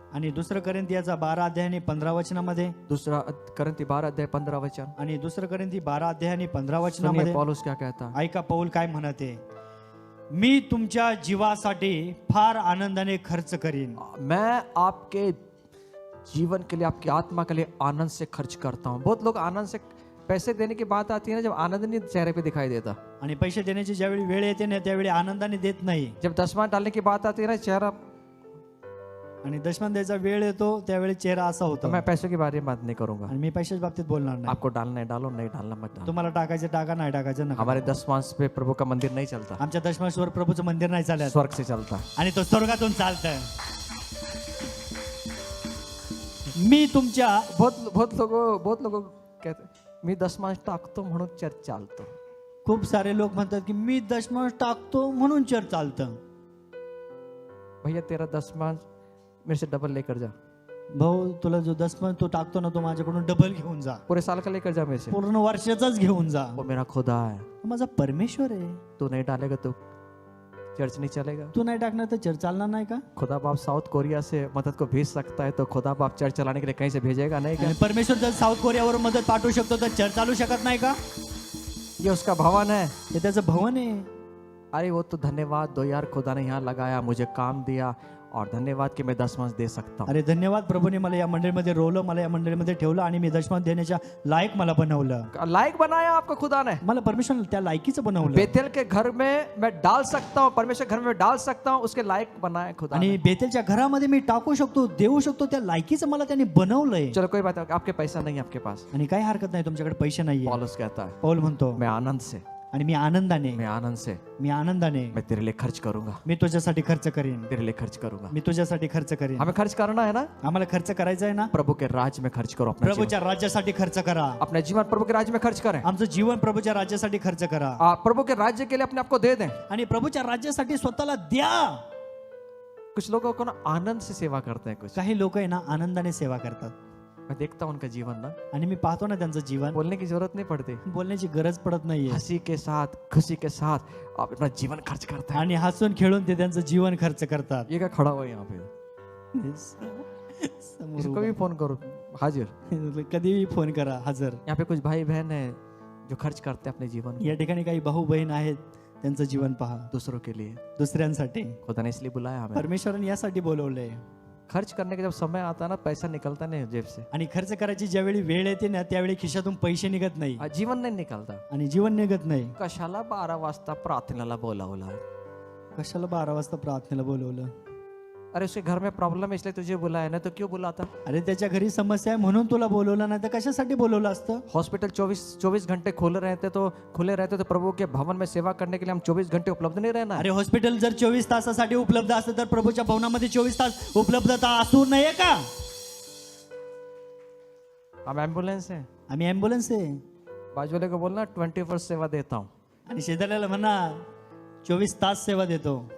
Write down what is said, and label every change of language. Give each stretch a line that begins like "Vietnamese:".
Marathi: आणि दुसरं करिंथियाचा 12 अध्याय आणि 15 वचनामध्ये,
Hindi: दूसरा करंती 12 अध्याय 15 वचन,
Marathi: आणि दुसरं करिंथी 12 अध्याय आणि 15
Hindi: सुनिए
Marathi: वचनामध्ये
Hindi: पौलुस क्या कहता है।
Marathi: ऐका पौल काय म्हणते? मी तुमच्या जीवासाठी फार आनंदाने खर्च करीन।
Hindi: मैं आपके जीवन के लिए, आपकी आत्मा के लिए आनंद से खर्च करता हूँ। बहुत लोग आनंद से पैसे देने की बात आती है ना, जब आनंद नहीं चेहरे पे दिखाई देता।
Marathi: आणि पैसे देण्याची ज्यावेळी वेळ येते ना त्यावेळी आनंदाने देत नाही।
Hindi: जब दसवां डालने की बात आती है ना, चेहरा,
Marathi: आणि दशमान द्यायचा वेळ येतो त्यावेळी चेहरा असा तो होतो।
Hindi: मैं पैसों के बारे में बात नहीं करूंगा।
Marathi: आणि मी पैशाच्या बाबतीत बोलणार नाही।
Hindi: आपको डालना है डालो, नहीं डालना मत डालो।
Marathi: तुम्हाला टाकायचं टाका, नाही टाकायचं नका।
Hindi: हमारे दसवांश पे प्रभु का मंदिर नहीं चलता,
Marathi: आमच्या दशमाश्वर प्रभूचं मंदिर नाही चालत,
Hindi: स्वर्ग से चलता।
Marathi: आणि तो स्वर्गातून चालतं। मी तुमच्या
Hindi: बहुत लोग कहते हैं,
Marathi: मी दसमांश टाकतो म्हणून चर्च चालतो। खूप सारे लोक म्हणतात की मी दशमांश टाकतो म्हणून चर्च चालतं।
Hindi: भैया तेरा दसमांश मेरे से डबल लेकर जा,
Marathi: भाऊ तुला जो दशमांश तो टाकतो ना तो माझ्याकडून डबल घेऊन जा,
Hindi: पूरे साल का लेकर जा मेरे से।
Marathi: पूर्ण वर्षाचाच घेऊन जा।
Hindi: वो मेरा खुदा है,
Marathi: तो माझा परमेश्वर आहे।
Hindi: तू नहीं डालेगा तो चर्च नहीं चलेगा।
Marathi: तू नाही टाकणार तर चर्च चालणार नाही का?
Hindi: खुदा बाप साउथ कोरिया से मदद को भेज सकता है, तो खुदा बाप चर्च चलाने के लिए कहीं से भेजेगा नहीं क्या?
Marathi: आणि परमेश्वर जर साऊथ कोरियावर मदत पाठवू शकतो तर चर्च चालू शकत नाही का?
Hindi: ये उसका भवन है।
Marathi: हे त्याचं भवन आहे।
Hindi: अरे वो तो धन्यवाद दो यार, खुदा ने यहाँ लगाया, मुझे काम दिया, और धन्यवाद कि मैं दसमांश दे सकता हूँ।
Marathi: अरे धन्यवाद प्रभूने मला या मंडळीमध्ये रोवलं, मला या मंडळीमध्ये ठेवलं आणि मी दशमांश देण्याच्या लायक मला बनवलं।
Hindi: लायक बनाया आपको खुदा ने,
Marathi: मला परमेश्वर त्या लायकीचं बनवलं।
Hindi: बेतेल के घर में मैं डाल सकता हूँ, परमेश्वर घर में डाल सकता हूँ, उसके लायक बनाया खुदा ने।
Marathi: आणि बेतेलच्या घरामध्ये मी टाकू शकतो, देऊ शकतो, त्या लायकीचं मला त्यांनी बनवलंय।
Hindi: चलो कोई बात नहीं, आपके पैसा नहीं है आपके पास।
Marathi: आणि काही हरकत नाही, तुमच्याकडे पैसे नाहीये।
Hindi: पौलुस कहता है,
Marathi: पौल म्हणतो
Hindi: मैं आनंद से,
Marathi: आणि मी आनंदाने
Hindi: मैं तेरे लिए खर्च करूंगा,
Marathi: मी तुझ्यासाठी खर्च करीन,
Hindi: तेरे लिए खर्च करूंगा।
Marathi: मी तुझ्यासाठी खर्च करीन।
Hindi: हमें खर्च करना है ना,
Marathi: आम्हाला खर्च करायचा आहे ना,
Hindi: प्रभु के राज्य में खर्च करो। अपना जीवन,
Marathi: प्रभूच्या राज्यासाठी खर्च करा।
Hindi: अपना जीवन प्रभु के राज्य में खर्च करें।
Marathi: आमचं जीवन प्रभूच्या राज्यासाठी खर्च करा।
Hindi: प्रभु के राज्य के लिए अपने आप को दे दें।
Marathi: आणि प्रभूच्या राज्यासाठी स्वतःला द्या।
Hindi: कुछ लोगों को ना आनंद से सेवा करते हैं, कुछ
Marathi: काही लोक आहे ना आनंदाने सेवा करतात,
Hindi: मैं देखता हूं उनका जीवन ना,
Marathi: आणि मी पाहतो ना त्यांचं जीवन,
Hindi: बोलने की जरूरत नहीं पड़ती,
Marathi: बोलण्याची गरज पडत नाहीये,
Hindi: हंसी के साथ, खुशी के साथ आप अपना जीवन खर्च करते हैं।
Marathi: आणि हसून खेळून ते त्यांचं जीवन खर्च करतात।
Hindi: ये क्या खड़ा हुआ है यहाँ पे?
Marathi: समोर
Hindi: किसी को भी फोन करो, हाजिर।
Marathi: कधीही फोन करा, हजर।
Hindi: यहाँ पे कुछ भाई बहन है, जो खर्च करते हैं अपने जीवन
Marathi: या ठिकाणी काही भाऊ बहीण आहेत, त्यांचं जीवन पहा
Hindi: दूसरों के लिए।
Marathi: दुसऱ्यांसाठी।
Hindi: खुदा ने इसलिए बुलाया हमें।
Marathi: परमेश्वराने यासाठी बोलवलंय।
Hindi: खर्च करने का जब समय आता है ना, पैसा निकलता नहीं जेब से,
Marathi: आणि खर्च करायची ज्यावेळी वेळ येते ना, त्यावेळी खिशातून पैसे निघत नाही
Hindi: जीवन नहीं निकलता।
Marathi: आणि जीवन निघत नाही। कशाला 12 वाजता प्रार्थनेला बोलावलं? कशाला 12 वाजता प्रार्थनेला बोलवलं?
Hindi: अरे उसके घर में प्रॉब्लम है इसलिए तुझे बुलाया, ना तो क्यों बुलाता?
Marathi: अरे त्याच्या घरी समस्या आहे म्हणून तुला बोलवलं, नाही तर कशासाठी बोलवलं असतं?
Hindi: हॉस्पिटल 24 घंटे खुले रहते तो प्रभु के भवन में सेवा करने के लिए हम 24 घंटे उपलब्ध नहीं रहना है।
Marathi: अरे हॉस्पिटल जर 24 तासासाठी उपलब्ध असतं तर प्रभूच्या भवनामध्ये 24 तास उपलब्धता असू नये का?
Hindi: हम एम्बुलेंस है।
Marathi: आम्ही ॲम्ब्युलन्स आहे।
Hindi: बाजू वाले को बोलना 24 सेवा देता हूँ।
Marathi: आणि शेजाऱ्याला म्हणा 24 तास सेवा देतो।